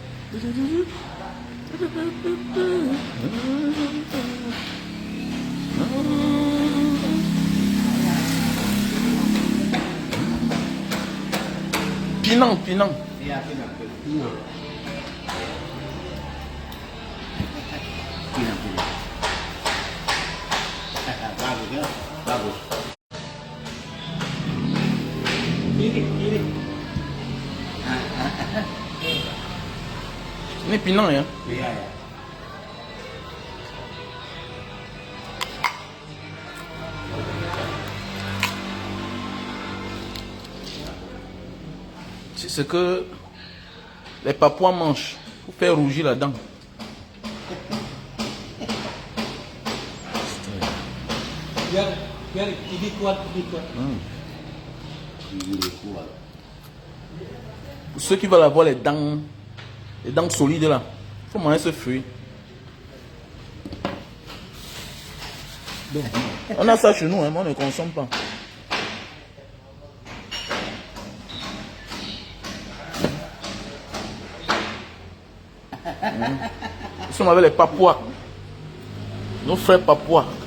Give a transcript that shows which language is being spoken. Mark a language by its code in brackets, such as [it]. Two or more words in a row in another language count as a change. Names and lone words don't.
[id] Pinang, Pinang. Iya, Pinang. Pinang. Pinang, Pinang. Bagus ya, bagus. Kiri. Ini Pinang ya? Iya ya. [fr] C'est ce que les Papouas mangent pour faire rougir la dent. [id] Biar ini kuat. Ini kuat. [fr] Pour ceux qui veulent avoir les dents solides là, il faut manger ce fruit. Donc, on a ça chez nous, hein, mais on ne consomme pas. Nous sommes avec les Papouas, nos frères Papouas.